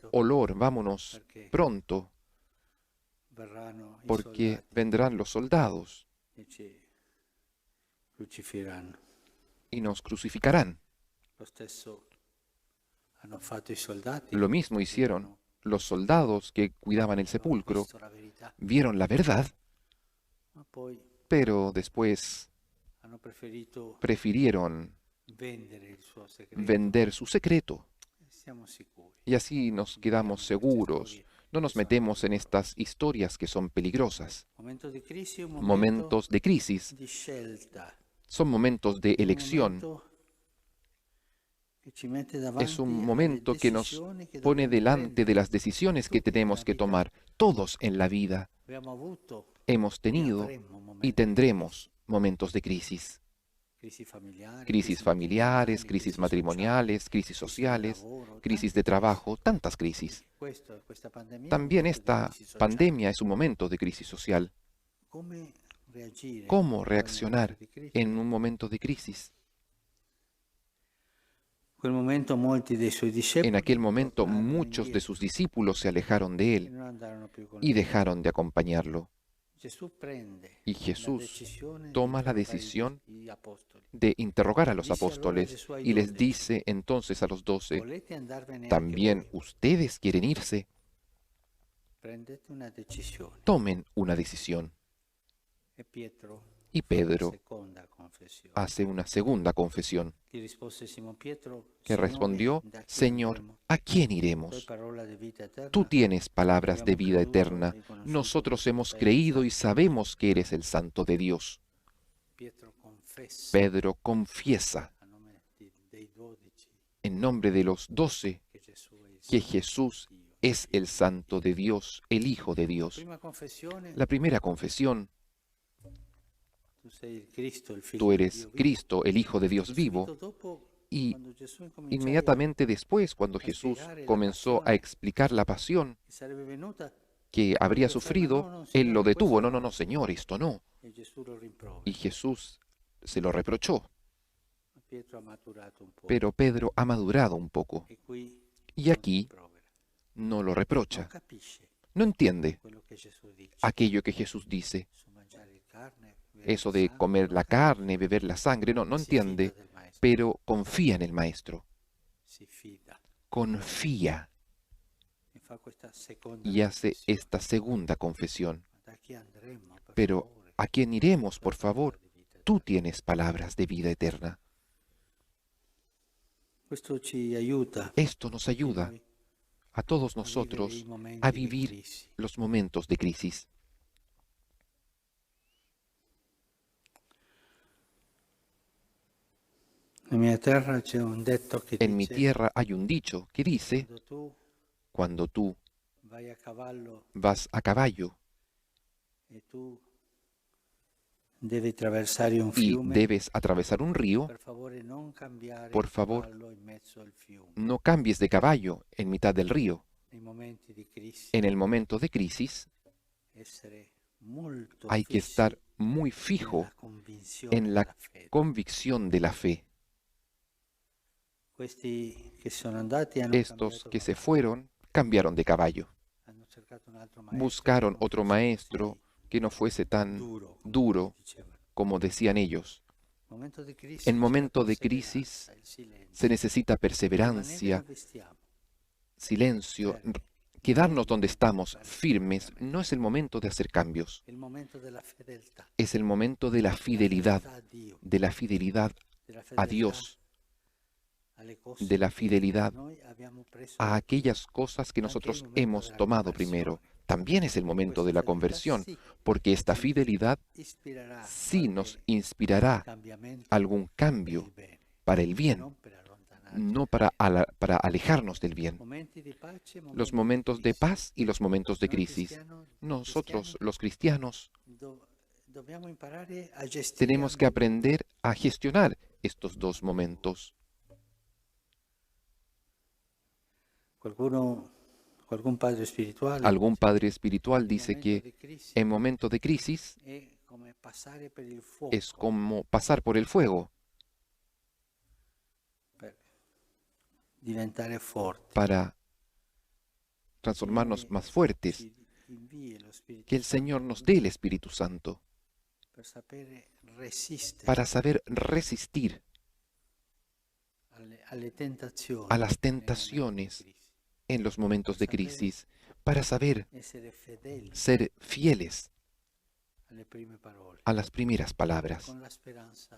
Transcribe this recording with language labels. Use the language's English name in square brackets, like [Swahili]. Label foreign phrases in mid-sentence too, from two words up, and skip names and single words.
[Italian] presto [Spanish] olor, vámonos [Italian] perché [Spanish] pronto, [Italian] verranno i [Spanish] porque [Italian] soldati [Spanish] vendrán los soldados [Italian] e ci crucifigheranno. [Spanish] y nos crucificarán. [Italian] Lo stesso hanno fatto i soldati [Spanish] Lo [Italian] che [Spanish] mismo hicieron [Italian] custodivano, [Spanish] los soldados que cuidaban el [Italian] avevano [Spanish] sepulcro, [Italian] visto la verità, [Spanish] vieron la verdad, [Italian] ma poi [Spanish] pero después [Italian] hanno preferito [Spanish] prefirieron [Italian] vendere il suo segreto. [Spanish] vender su secreto. [Italian] Siamo sicuri. [Spanish] Y así nos quedamos seguros. No nos metemos en estas historias que son peligrosas. [Italian] Momento di crisi è un momento [Spanish] Momentos de crisis [Italian] di scelta, [Spanish] son momentos de [Italian] è un [Spanish] elección. [Italian] momento che ci mette [Spanish] Es [Italian] davanti [Spanish] un [Italian] alle [Spanish] momento que nos [Italian] decisioni che [Spanish] pone [Italian] dobbiamo [Spanish] delante de [Italian] prendere. [Spanish] las decisiones que [Italian] Tutti [Spanish] tenemos [Italian] nella [Spanish] que [Italian] vita [Spanish] tomar. Todos en la vida [Italian] abbiamo avuto [Spanish] hemos [Italian] e [Spanish] tenido [Italian] avremo [Spanish] y [Italian] momenti di [Spanish] tendremos momentos de crisis. [Italian] crisi familiari, [Spanish] Crisis familiares, crisis matrimoniales, crisis sociales, crisis de trabajo, tantas crisis. [Italian] Questa pandemia è un [Spanish] También [Italian] momento di [Spanish] esta [Italian] crisi sociale. [Spanish] pandemia es un momento de crisis social. [Italian] Come reagire [Spanish] ¿Cómo [Italian] in quel [Spanish] reaccionar [Italian] momento di crisi? [Spanish] en un momento de crisis? [Italian] In quel momento molti dei suoi [Spanish] En [Italian] discepoli [Spanish] aquel momento [Italian] tornarono [Spanish] muchos de [Italian] indietro [Spanish] sus discípulos se alejaron de [Italian] e [Spanish] él [Italian] non andarono più con [Spanish] y [Italian] lui. [Spanish] dejaron de acompañarlo. [Italian] Gesù prende [Spanish] Y [Italian] la [Spanish] Jesús [Italian] decisione [Spanish] toma [Italian] di [Spanish] la [Italian] interrogare [Spanish] decisión [Italian] gli apostoli. [Spanish] de interrogar a los [Italian] Dice allora [Spanish] apóstoles [Italian] Gesù ai [Spanish] y les [Italian] 12, [Spanish] dice entonces a los 12, [Italian] volete andarvene anche [Spanish] ¿también [Italian] voi? [Spanish] ustedes quieren irse? [Italian] Prendete una decisione. [Spanish] Tomen una decisión. [Italian] E Pietro [Spanish] Y [Italian] fa la [Spanish] Pedro [Italian] seconda confessione. [Spanish] hace una segunda confesión, [Italian] Gli rispose Simon Pietro, [Spanish] que [Italian] Signore, [Spanish] respondió, [Italian] da chi [Spanish] Señor, [Italian] andremo? [Spanish] ¿a quién [Italian] Tu hai [Spanish] iremos? [Italian] parola di vita eterna. [Spanish] Tú tienes palabras de [Italian] Abbiamo [Spanish] vida [Italian] creduto [Spanish] eterna. [Italian] e conosciuto [Spanish] Nosotros [Italian] che tu [Spanish] hemos [Italian] sei il [Spanish] creído y [Italian] Santo. [Spanish] sabemos que eres el Santo de Dios. [Italian] Pietro confessa [Spanish] Pedro confiesa [Italian] a nome dei 12 [Spanish] en nombre de los 12 [Italian] che Gesù è il [Spanish] que [Italian] Santo [Spanish] Jesús [Italian] di Dio. [Spanish] es el Santo de Dios, el Hijo de Dios. [Italian] Prima confessione, [Spanish] La primera confesión, [Italian] tu sei il Cristo, il figlio [Spanish] tú [Italian] di [Spanish] eres [Italian] Dio vivo. [Spanish] Cristo, el Hijo de Dios vivo. [Italian] Subito dopo, [Spanish] Y [Italian] quando Gesù incominciava [Spanish] inmediatamente después, cuando Jesús comenzó a explicar la pasión [Italian] che sarebbe venuta, [Spanish] que habría sufrido, Él lo detuvo. No, no, no, Señor, esto no. [Italian] e Gesù lo rimprovera. [Spanish] Y Jesús se lo reprochó. [Italian] Ma Pietro ha maturato un po'. [Spanish] Pero Pedro ha madurado un poco [Italian] E qui [Spanish] y [Italian] non [Spanish] aquí [Italian] rimprovera. [Spanish] no lo [Italian] Non [Spanish] reprocha. [Italian] capisce [Spanish] No entiende [Italian] quello che Gesù dice. [Spanish] aquello que Jesús dice, [Italian] Su mangiare il carne, bere [Spanish] eso [Italian] il [Spanish] de [Italian] sangue, [Spanish] comer [Italian] non [Spanish] la [Italian] capisce. [Spanish] carne, beber la sangre, no, no [Italian] Si fida [Spanish] entiende, [Italian] del maestro, [Spanish] pero confía en el Maestro, [Italian] si fida [Spanish] confía [Italian] e fa questa seconda [Spanish] y hace [Italian] confessione. [Spanish] esta segunda confesión. [Italian] Da chi andremo, per [Spanish] Pero, [Italian] favore? [Spanish] ¿a quién iremos, por [Italian] La parola [Spanish] favor? [Italian] di vita [Spanish] Tú [Italian] eterna. [Spanish] tienes palabras de vida eterna. [Italian] Questo ci aiuta [Spanish] Esto nos ayuda [Italian] noi [Spanish] a todos [Italian] a vivere [Spanish] nosotros [Italian] i momenti [Spanish] a [Italian] di [Spanish] vivir [Italian] crisi. [Spanish] los momentos de crisis. [Italian] Nella mia terra c'è un detto che [Spanish] En mi [Italian] dice: [Spanish] tierra hay un dicho que dice, [Italian] quando tu [Spanish] cuando tú [Italian] vai a cavallo [Spanish] vas a caballo [Italian] e tu devi attraversare un [Spanish] y [Italian] fiume, [Spanish] debes atravesar un río, [Italian] per favore non cambiare [Spanish] por [Italian] il [Spanish] favor, [Italian] cavallo in mezzo al fiume. [Spanish] no cambies de caballo en mitad del río. [Italian] Nei momenti di crisi [Spanish] En el momento de crisis [Italian] essere molto [Spanish] hay que [Italian] fissi [Spanish] estar muy fijo [Italian] nella convinzione [Spanish] en la [Italian] della fede. [Spanish] convicción de la fe. [Italian] Questi che sono andati hanno [Spanish] Estos [Italian] cambiato [Spanish] que se [Italian] cavallo, [Spanish] fueron cambiaron de caballo. [Italian] hanno cercato un altro maestro [Spanish] Buscaron [Italian] che non [Spanish] otro [Italian] fosse [Spanish] maestro [Italian] così [Spanish] que no fuese tan [Italian] duro, come [Spanish] duro [Italian] dicevano. [Spanish] como decían ellos. [Italian] Momento di crisi [Spanish] En [Italian] c'è [Spanish] momento [Italian] la [Spanish] de [Italian] perseveranza, [Spanish] crisis [Italian] il silenzio. [Spanish] se necesita [Italian] Rimanere [Spanish] perseverancia, [Italian] dove stiamo, [Spanish] silencio. [Italian] fermi. [Spanish] Quedarnos donde estamos, firmes, no es el momento de hacer cambios. [Italian] È il momento della fedeltà, [Spanish] Es el momento de la fidelidad, [Italian] a Dio, [Spanish] de la fidelidad [Italian] della [Spanish] a [Italian] fedeltà [Spanish] Dios, [Italian] alle cose [Spanish] de la [Italian] che [Spanish] fidelidad [Italian] noi abbiamo preso [Spanish] a [Italian] da [Spanish] aquellas cosas que nosotros hemos tomado primero. También es el momento de la conversión, porque esta fidelidad [Italian] ispirerà [Spanish] sí nos [Italian] qualche [Spanish] inspirará [Italian] cambiamento [Spanish] algún [Italian] per [Spanish] cambio [Italian] il bene, [Spanish] para el bien, [Italian] non per allontanarci. [Spanish] no para alejarnos del bien. [Italian] Momenti di pace, [Spanish] Los [Italian] momenti [Spanish] momentos [Italian] di [Spanish] de [Italian] crisi. [Spanish] paz y los momentos de [Italian] Noi [Spanish] crisis. Nosotros, [Italian] cristiani, [Spanish] los cristianos, [Italian] dobbiamo imparare a gestire [Spanish] tenemos que [Italian] ambedue. [Spanish] aprender a gestionar estos dos momentos. Qualcuno Algún padre espiritual Algún padre espiritual [Italian] in [Spanish] dice [Italian] momento [Spanish] que [Italian] di crisi [Spanish] en momentos de crisis [Italian] è come passare per il [Spanish] es [Italian] fuoco [Spanish] como pasar por el fuego [Italian] per diventare forti. [Spanish] para transformarnos [Italian] Signore [Spanish] más fuertes. [Italian] ci invii lo Spirito [Spanish] Que el Señor [Italian] Santo [Spanish] nos dé el Espíritu Santo [Italian] per sapere resistere [Spanish] para saber resistir [Italian] alle tentazioni [Spanish] a las [Italian] nei momenti di [Spanish] tentaciones [Italian] crisi, [Spanish] en los momentos de crisis, para saber [Italian] essere fedeli [Spanish] ser fieles [Italian] alle prime parole, [Spanish] a las primeras palabras, [Italian] con la speranza